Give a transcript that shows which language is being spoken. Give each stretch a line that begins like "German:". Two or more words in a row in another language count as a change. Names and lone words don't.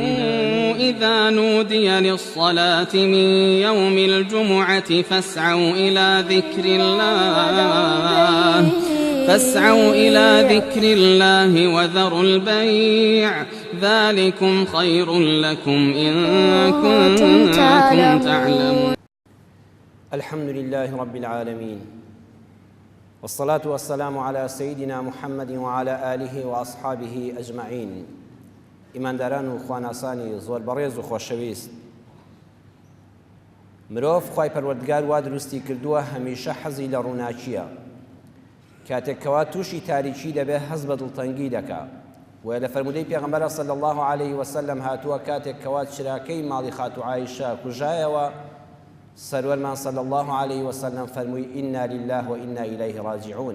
Arabic: إذا نودي للصلاة من يوم الجمعة فاسعوا إلى ذكر الله وذروا البيع ذلكم خير لكم إن كنتم تعلمون. الحمد لله رب العالمين، والصلاة والسلام على سيدنا محمد وعلى آله وأصحابه أجمعين.
Central Kurdish: ئیمانداران و خواناسانی زۆر بەڕێز و خۆشەویست، مرۆڤ خوای پەروەردگار وا دروستی کردووە هەمیشە حەزی لە ڕووناکیە. کاتێک کەوا تووشی تاریکی دەبێ هەز بە دڵتەنگی دەکا. و لە فەرمودەی پێغەمبەر
Arabic: صلی الله عليه وسلم
Central Kurdish: هاتووە کاتێک کەوا چراکەی ماڵی خاتو عایشە کوژایەوە، سەروەرمان
Arabic: صلی الله عليه وسلم
Central Kurdish: فەرمووی
Arabic: ئینا لله و ئینا ئیلەیه ڕاجعون.